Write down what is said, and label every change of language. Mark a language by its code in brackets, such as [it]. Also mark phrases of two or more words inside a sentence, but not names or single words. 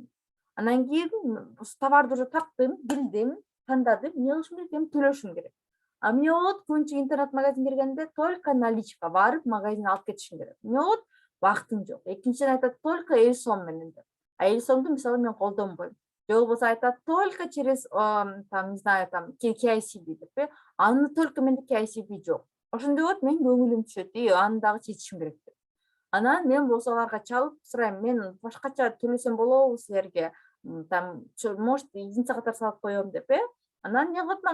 [ky] Анан кийин товарды уже таптым, билдим, тандадым, эмне кылышым керек? Эми төлөшүм керек. А эмне болот? Көбүнчө интернет-магазин киргенде [ru] только наличка [ky] барып, магазинден алып кетишим керек. Эмне болот? Убактым жок. Экинчиден айтат только элсом менен деп. А элсомду мисалы мен колдонбойм. Же болбосо айтат [ru] только через там, не знаю, там [ky] KICB деп, аны только менде KICB жок. Ошондой болот, мен көңүлүм түшөт, аны дагы чечишим керек деп. Анан мен болсо аларга чалып сурайм, мен башкача төлөсөм болобу силерге? [ru] Там, может, [ky] единица катары салып коем деп, Анан эмне кылат?